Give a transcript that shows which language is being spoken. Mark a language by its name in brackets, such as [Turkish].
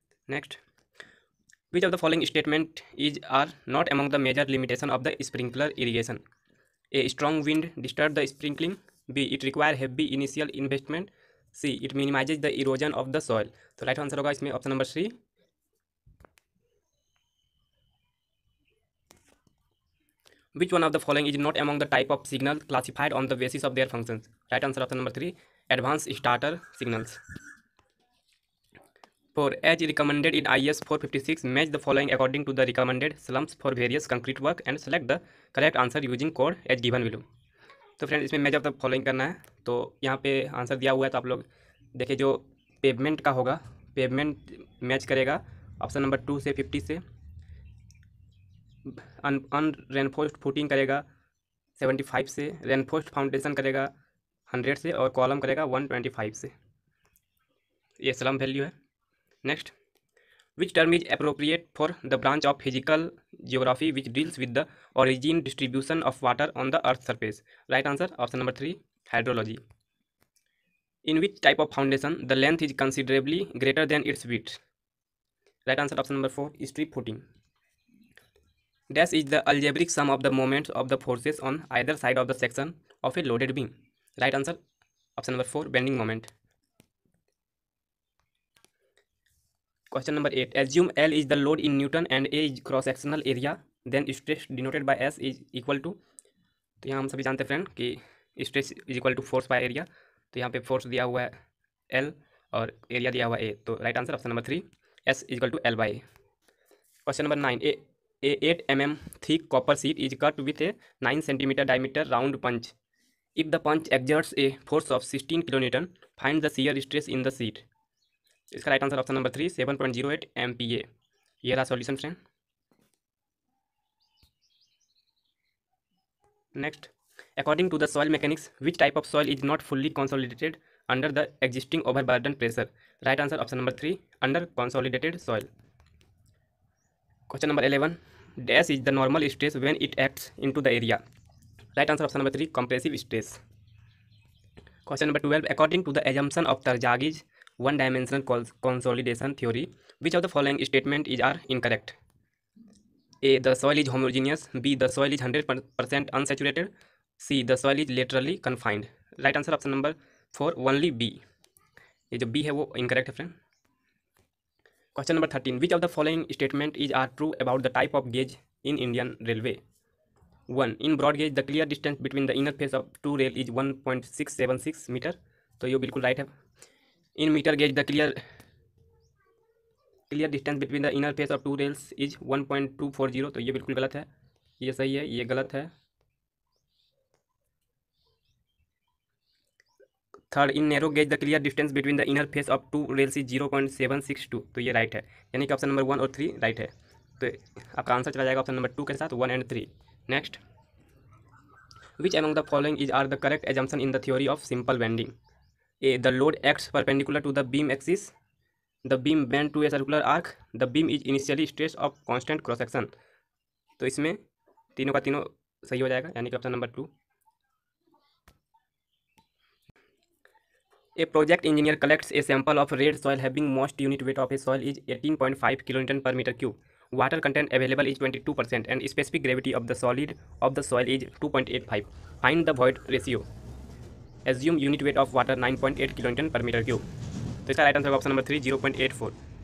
[English] Next, which of the following statement is are not among the major limitation of the sprinkler irrigation. A strong wind disturb the sprinkling. B it require heavy initial investment. C it minimises the erosion of the soil. [Hindi] तो right answer होगा इसमें option number C. [English] Which one of the following is not among the type of signal classified on the basis of their functions? Right answer option number 3, advanced starter signals. For as recommended in IS 456, match the following according to the recommended slumps for various concrete work and select the correct answer using code as given below. [Hindi] तो friend इसमें match of the following करना है। तो यहाँ पे answer दिया हुआ है, तो आप लोग देखिए जो पेवमेंट का होगा, पेवमेंट मैच करेगा ऑप्शन नंबर 2 से 50 से। अनरेनफोर्स्ड फुटिंग करेगा 75 से। रेनफोर्स्ड फाउंडेशन करेगा 100 से और कॉलम करेगा 125 से। ये स्लम वैल्यू है। [English] Next, which term is appropriate for the branch of physical geography which deals with the origin distribution of water on the earth surface. Right answer option number 3, hydrology. In which type of foundation the length is considerably greater than its width. Right answer option number 4, strip footing. Dash is the algebraic sum of the moments of the forces on either side of the section of a loaded beam. Right answer option number 4, bending moment. Question number 8, assume L is the load in Newton and A is cross sectional area, then stress denoted by S is equal to। [Hindi] तो यहाँ हम सभी जानते हैं friend कि [English] Stress is equal to force by area. [Hindi] तो यहाँ पे फोर्स दिया हुआ है L और एरिया दिया हुआ है A। [English] तो right answer option number 3, S is equal to L by A। Question number 9, A 8 mm thick copper sheet is cut with a 9 cm diameter round punch. If the punch exerts a force of 16 kN, find the shear stress in the sheet. [Hindi] इसका right answer option number 3, 7.08 MPa। ये रहा solution friend. [English] Next, according to the soil mechanics which type of soil is not fully consolidated under the existing overburden pressure. Right answer option number 3, under consolidated soil. Question number 11, dash is the normal stress when it acts into the area. Right answer option number 3, compressive stress. Question number 12, according to the assumption of Tarjagi's one-dimensional consolidation theory, which of the following statement are incorrect? A, the soil is homogeneous. B, the soil is 100% unsaturated. C, the soil is laterally confined. Right answer option number 4, only B। [Hindi] ये जो B है वो incorrect है friend. [English] Question number 13, which of the following statement are true about the type of gauge in Indian Railway? 1, in broad gauge the clear distance between the inner face of two rail is 1.676 metre. [Hindi] तो ये बिल्कुल right है। [English] In metre gauge the clear distance between the inner face of two rails is 1.240। [Hindi] तो ये बिल्कुल गलत है। ये सही है, ये गलत है। [English] Third, in narrow gauge the clear distance between the inner face of two rails is 0.762। [Hindi] तो ये राइट है, यानी कि ऑप्शन नंबर 1 और 3 राइट है। तो आपका आंसर चला जाएगा ऑप्शन नंबर 2 के साथ, 1 and 3। [English] Next, which among the following is are the correct assumption in the theory of simple bending. A, the load acts perpendicular to the beam axis. The beam bend to a circular arc. The beam is initially stress of constant cross section. [Hindi] तो इसमें तीनों का तीनों सही हो जाएगा, यानी कि option number 2। [English] A project engineer collects a sample of red soil having most unit weight of a soil is 18.5 kilonewton per meter cube. Water content available is 22% and specific gravity of the solid of the soil is 2.85. Find the void ratio. Assume unit weight of water 9.8 kilonewton per meter cube. [Hindi] तो इसका right answer option number 3, 0.84।